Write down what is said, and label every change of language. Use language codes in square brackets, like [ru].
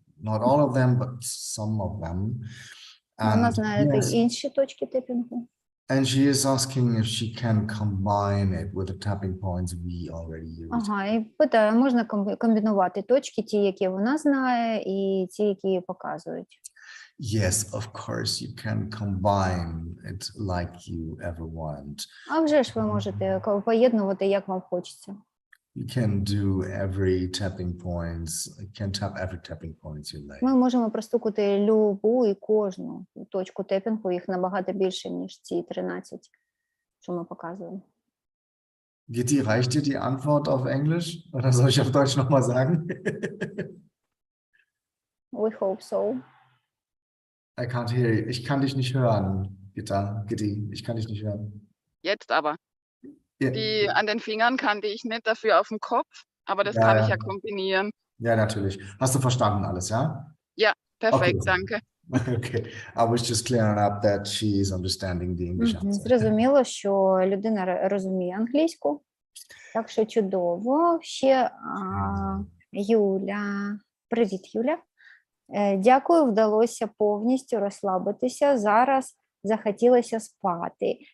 [en] Not all of them, but some of them. [uk] Вона знає інші точки тепінгу. [en] And she is asking if she can combine it with the tapping points we already use. [uk] Ага, і питає, можна комбінувати точки, ті, які вона знає, і ті, які показують. [en] Yes, of course, you can combine it like you ever want. [uk] А вже ж ви можете поєднувати, як вам хочеться. [en] You can do every tapping points. You can tap every tapping points you like. [uk] Ми можемо простукати любу і кожну точку тепінгу, їх набагато більше, ніж ці 13, що ми показуємо. [de] Gitti, reicht dir die Antwort auf Englisch? Oder soll ich auf Deutsch nochmal sagen? [en] We hope so. I can't hear you. [de] Ich kann dich nicht hören, Gitti. Ich kann dich nicht hören. Jetzt aber. Ja. Die an den Fingern kannte ich nicht, dafür auf dem Kopf, aber das kann ich ja kombinieren. Ja, natürlich. Hast du verstanden alles, ja? Ja, perfekt, [en] Okay. [de] danke. [en] Okay. I was just clearing up that she's understanding the English answer. [uk] Зрозуміло, що людина розуміє англійську, так що чудово. Ще Юля. Привіт, Юля. Дякую, вдалося повністю розслабитися. Зараз захотілося спати.